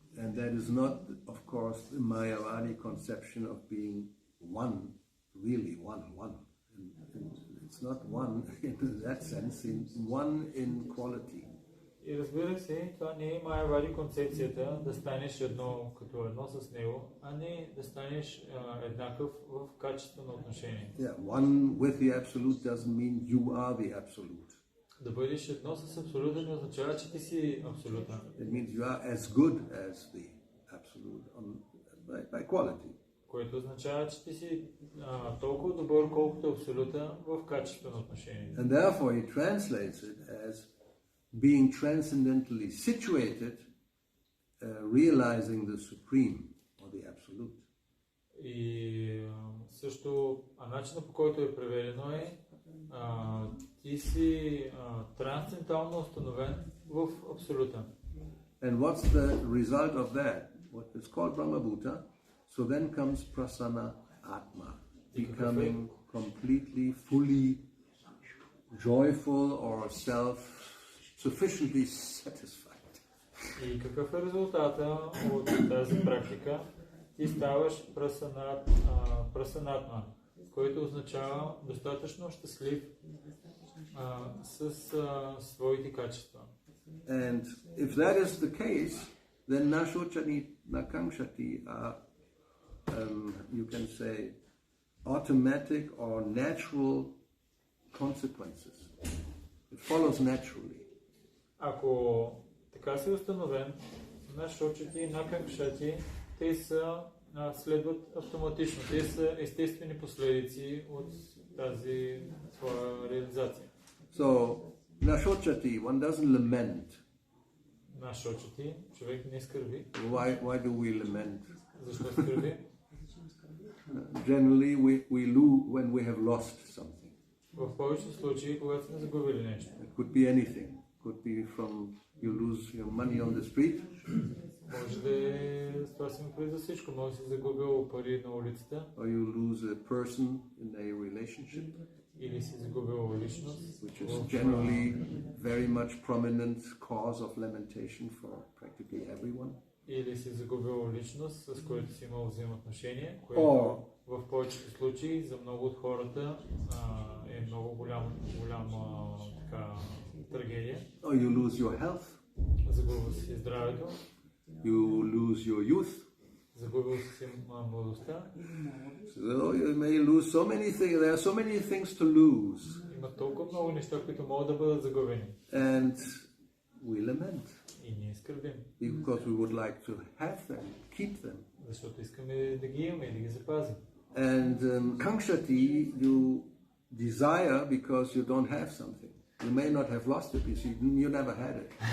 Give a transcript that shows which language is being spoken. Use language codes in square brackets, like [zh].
[en] And that is not, of course, the Mayavadi conception of being one, really one. It's not one in that sense, one in quality. [bg] И разбира се, това не е Майявади концепцията да станеш едно като едно с него, а не да станеш еднакъв в качество на отношение. [en] Yeah, one with the absolute doesn't mean you are the absolute. [bg] Да бъдеш едно с абсолюта не означава, че ти си абсолютен. [en] It means you are as good as the absolute by quality. [bg] Което означава, че ти си толкова добър, колкото абсолюта в качество на отношение. [en] And therefore he translates it as being transcendentally situated, realizing the supreme or the absolute. [bg] И също начинът, по който е преведено е ти си трансцендентално установен в абсолюта. [en] And what's the result of that? What is called Brahma Bhuta. So then comes Prasanna Atma, becoming completely, fully joyful or self-sufficiently satisfied. [bg] И какъв е резултата от тази практика? Ти ставаш прасанатма, който означава достатъчно щастлив с своите качества. [en] And if that is the case, then Nashochani Nakankshati are, you can say, automatic or natural consequences. It follows naturally. [bg] Ако така си установен, Нашочати и Наканкшати, те следват автоматично. Те са естествени последици от тази твоя реализация. [en] So, Nashochati, one doesn't lament. [bg] Нашочати, човек не скърби. [en] Why do we lament? [bg] Защо скърби? [en] Generally, we lose when we have lost something. [bg] В повечето случаи, когато сме загубили нещо. [en] It could be anything. It could be from you lose your money on the street. [bg] Може да е, това си ми преди всичко. Може да си загубил пари на улицата. [en] Or you lose a person in a relationship. [bg] Или си загубил личност. [en] Which is generally very much prominent cause of lamentation for practically everyone. [bg] Или си загубил личност, с което си имал взаимоотношение, което в повечето случаи за много от хората е много голяма така трагедия. [en] Or you lose your health. [bg] Загубил си здравето. [en] You lose your youth. [bg] Загубил си младостта. [en] So you may lose so many things. There are so many things to lose. [bg] Има толкова много неща, които могат да бъдат загубени. [en] And we lament. [bg] И ние скърбим. [en] Because we would like to have them, keep them. [bg] Защото искаме да ги имаме и да ги запазим. [en] And Kangshati, you desire because you don't have something. You may not have lost it, you never had it.